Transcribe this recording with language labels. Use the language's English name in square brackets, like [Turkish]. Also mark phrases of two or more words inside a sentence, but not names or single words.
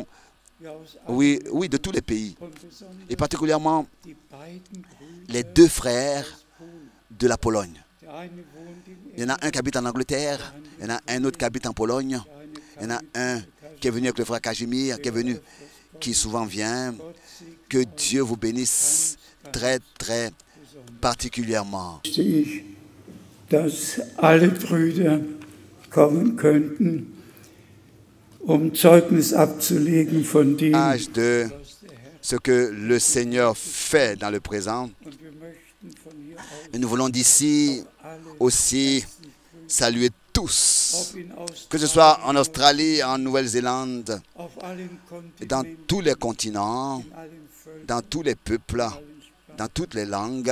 [French] Oui, de tous les pays, et particulièrement les deux frères de la Pologne. Il y en a un qui habite en Angleterre, il y en a un autre qui habite en Pologne, il y en a un qui est venu avec le frère Kazimir, qui souvent vient. Que Dieu vous bénisse très, très particulièrement. [German] Dass alle Brüder kommen könnten, Zeugnis abzulegen von dem, [French] de ce que le Seigneur fait dans le présent. Et nous voulons d'ici aussi saluer tous, que ce soit en Australie, en Nouvelle-Zélande, dans tous les continents, dans tous les peuples, dans toutes les langues.